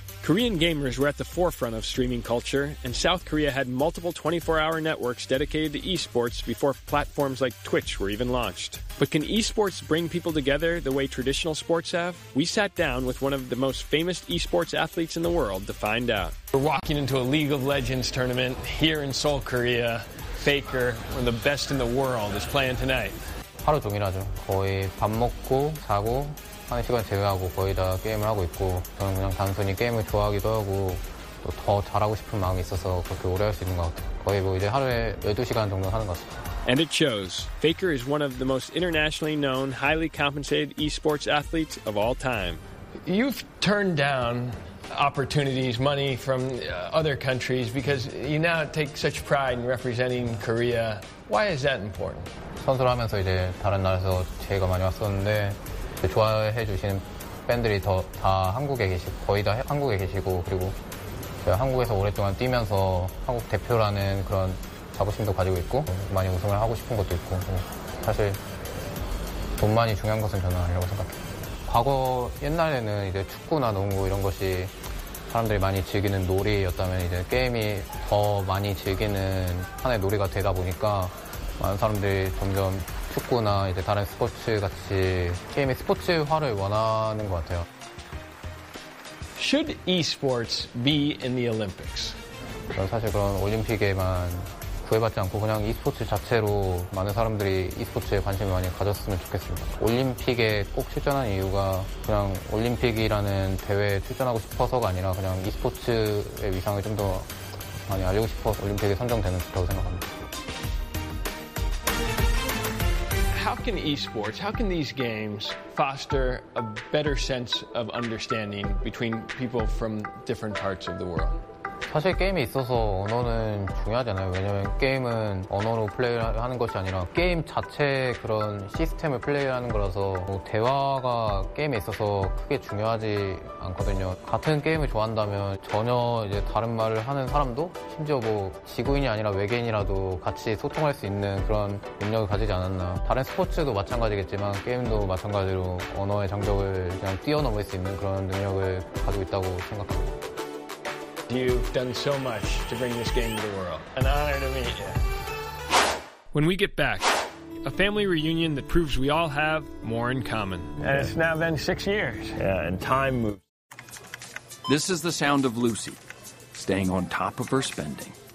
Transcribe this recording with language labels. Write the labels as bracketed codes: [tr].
[en] Korean gamers were at the forefront of streaming culture, and South Korea had multiple 24-hour networks dedicated to esports before platforms like Twitch were even launched. But can esports bring people together the way traditional sports have? We sat down with one of the most famous esports athletes in the world to find out. We're walking into a League of Legends tournament here in Seoul, Korea. Faker, one of the best in the world, is playing tonight. [ko] 하루 종일하죠. 거의 밥 먹고 자고 하는 시간 제외하고 거의 다 게임을 하고 있고 저는 그냥 단순히 게임을 좋아하기도 하고 또 더 잘하고 싶은 마음이 있어서 그렇게 오래 할 수 있는 것 같아요. 거의 뭐 이제 하루에 12시간 정도 하는 것 같습니다. [en] And it shows. Faker is one of the most internationally known, highly compensated esports athletes of all time. You've turned down opportunities, money from other countries because you now take such pride in representing Korea. Why is that important? [ko] 선수를 하면서 이제 다른 나라에서 제의가 많이 왔었는데 좋아해 주시는 팬들이 다 한국에 계시고 거의 다 한국에 계시고 그리고 제가 한국에서 오랫동안 뛰면서 한국 대표라는 그런 자부심도 가지고 있고 많이 우승을 하고 싶은 것도 있고 사실 돈만이 중요한 것은 저는 아니라고 생각해요. 과거 옛날에는 이제 축구나 농구 이런 것이 사람들이 많이 즐기는 놀이였다면 이제 게임이 더 많이 즐기는 하나의 놀이가 되다 보니까 많은 사람들이 점점 축구나 이제 다른 스포츠 같이 게임의 스포츠화를 원하는 것 같아요. [en] Should esports be in the Olympics? [ko] 저는 사실 그런 올림픽에만 구애받지 않고 그냥 e스포츠 자체로 많은 사람들이 e스포츠에 관심을 많이 가졌으면 좋겠습니다. 올림픽에 꼭 출전한 이유가 그냥 올림픽이라는 대회에 출전하고 싶어서가 아니라 그냥 e스포츠의 위상을 좀 더 많이 알리고 싶어 올림픽에 선정되면 좋다고 생각합니다. [en] How can e스포츠, how can these games foster a better sense of understanding between people from different parts of the world? [ko] 사실 게임에 있어서 언어는 중요하잖아요. 왜냐하면 게임은 언어로 플레이하는 것이 아니라 게임 자체의 그런 시스템을 플레이하는 거라서 뭐 대화가 게임에 있어서 크게 중요하지 않거든요. 같은 게임을 좋아한다면 전혀 이제 다른 말을 하는 사람도 심지어 뭐 지구인이 아니라 외계인이라도 같이 소통할 수 있는 그런 능력을 가지지 않았나. 다른 스포츠도 마찬가지겠지만 게임도 마찬가지로 언어의 장벽을 그냥 뛰어넘을 수 있는 그런 능력을 가지고 있다고 생각합니다. [en] You've done so much to bring this game to the world. An honor to meet you. When we get back, a family reunion that proves we all have more in common. And it's now been 6 years. Yeah, and time moves. This is the sound of Lucy staying on top of her spending.